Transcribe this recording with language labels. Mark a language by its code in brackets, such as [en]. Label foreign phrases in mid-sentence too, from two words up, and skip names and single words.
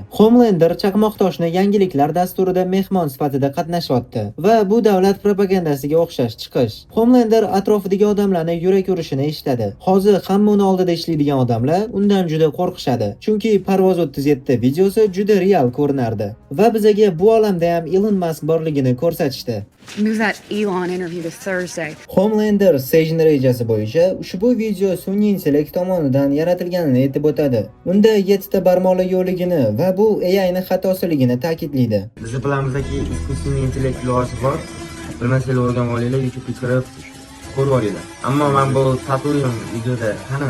[uz] Homelander chaqmoqtoshni yangiliklar dasturida mehmon sifatida qatnashyapti va bu davlat propagandasiga o'xshash chiqish. Homelander atrofidagi odamlarni yurak urishini eshitadi. Hozir hamma uni oldida ishlaydigan odamlar undan juda qo'rqishadi. Chunki Parvoz 37 videosi juda real ko'rinardi va bizga bu olamda ham Elon Musk borligini ko'rsatishdi. [en] Move that Elon interview to Thursday. [uz] Homelander Sage rejasi bo'yicha ushbu video sun'iy intellekt tomonidan yaratilganini aytib o'tadi. Unda 7 ta barmoqli yo'qligini va bu AI ning xatosiligini ta'kidlaydi. Biz bilamizki искусственный intellekt iloji bor. Bilmasanglar o'rgan olinglar, YouTube'ga kirib ko'rib olinglar. Ammo men bu tatuim videoda qani?